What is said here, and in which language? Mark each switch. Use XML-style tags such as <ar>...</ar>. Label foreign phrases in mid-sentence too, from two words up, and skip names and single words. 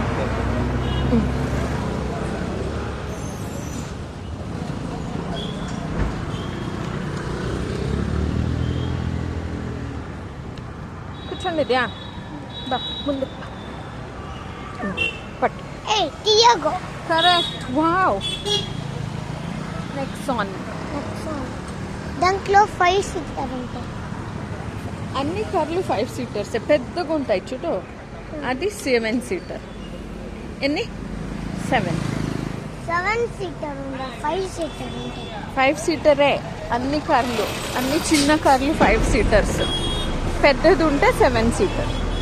<kn>ಕೂತ್ಕೊಂಡಿದ್ಯಾ ಬಾ ಮುಂದೆ ಬಾ ಪಟ್ ಏಯ್ ಟಿಯಾಗೋ</kn> <en>correct wow Nexon</en> <te>దాంట్లో 5 సిట్టారంటే అన్ని కార్లు 5 సీటర్స్ పెద్దగా ఉంటాయి చూడు అది 7 సీటర్ ఎన్ని 7 సీటర్ ఉందా 5 సీటర్ అంటే 5 సీటరే అన్ని కార్లు అన్ని చిన్న కార్లు 5 సీటర్స్ పెద్దది ఉంటే 7 సీటర్</te>